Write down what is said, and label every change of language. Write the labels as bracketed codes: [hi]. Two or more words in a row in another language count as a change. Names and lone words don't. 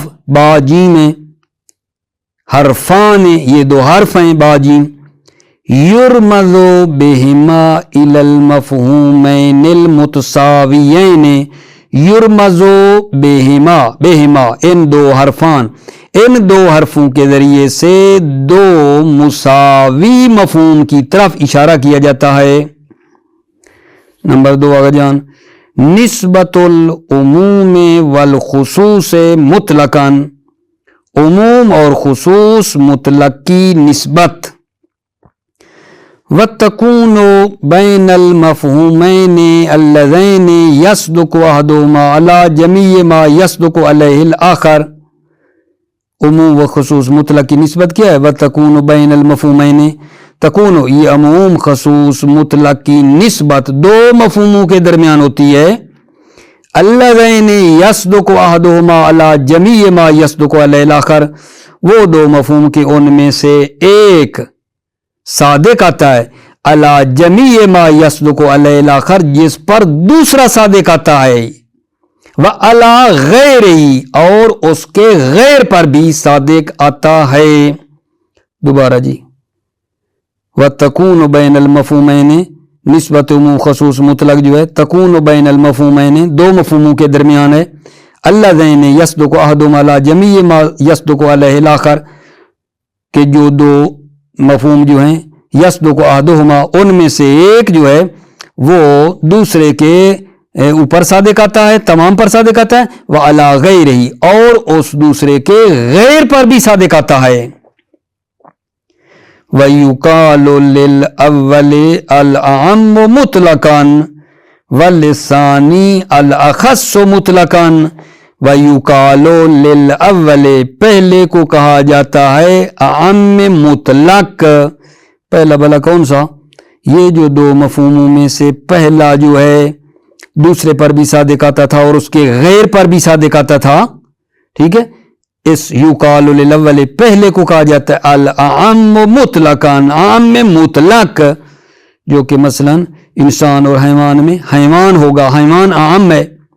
[ur] باجی میں، حرفان، یہ دو حرف ہیں باجی، [ar] یرمز بہما الی المفہومین المتساویین، یرمز بہما [ur] ان دو حرفوں کے ذریعے سے دو مساوی مفہوم کی طرف اشارہ کیا جاتا ہے۔ نمبر 2 آگے جان، [ar] نسبت العموم والخصوص مطلقاً [ur] عموم اور خصوص مطلق کی نسبت. [ar] وَتَكُونُ بَيْنَ الْمَفْهُومَيْنِ اللَّذَيْنِ يَصْدُقُ أَحَدُهُمَا عَلَى جَمِيعِ مَا يَصْدُقُ عَلَيْهِ الْآخَرُ. [ur] عموم و خصوص مطلق کی نسبت کیا ہے؟ [ar] وَتَكُونُ بَيْنَ الْمَفْهُومَيْنِ. [ur] تکون یہ عموم خصوص مطلق کی نسبت دو مفہوموں کے درمیان ہوتی ہے. [ar] اللذین یصدق احدہما علی جمیع ما یصدق علیہ الاخر. [ur] وہ دو مفہوم کے ان میں سے ایک صادق آتا ہے [ar] علی جمیع ما یصدق علیہ الاخر، [ur] جس پر دوسرا صادق آتا ہے. [ar] وعلی غیرہ، [ur] اور اس کے غیر پر بھی صادق آتا ہے. دوبارہ جی. [ar] وَتَكُونُ بَيْنَ الْمَفْهُومَيْنِ [ur] نسبت عموم خصوص مطلق جو ہے [ar] تکون بین المفہومین [ur] دو مفہوموں کے درمیان ہے. [ar] اللذین یصدق احدہما علی جمیع ما یصدق علیہ الاخر، [ur] کہ جو دو مفہوم جو ہیں [ar] یصدق احدہما [ur] ان میں سے ایک جو ہے وہ دوسرے کے اوپر صادق آتا ہے، تمام پر صادق آتا ہے. [ar] وعلی غیرہ، [ur] اور اس دوسرے کے غیر پر بھی صادق آتا ہے. [ar] وَيُقَالُ لِلْأَوَّلِ الْأَعَمُّ مُطْلَقًا وَلِلثَّانِي الْأَخَصُّ مُطْلَقًا. وَيُقَالُ لِلْأَوَّلِ، [ur] پہلے کو کہا جاتا ہے اعم مطلق. پہلا بلا کون سا؟ یہ جو دو مفہوموں میں سے پہلا جو ہے دوسرے پر بھی صادق آتا تھا اور اس کے غیر پر بھی صادق آتا تھا. ٹھیک ہے، اس [ar] یقال للاول [ur] پہلے کو کہا جاتا ہے [ar] العام مطلقاً، [ur] عام مطلق، جو کہ مثلا انسان اور حیوان میں حیوان ہوگا، حیوان عام ہے.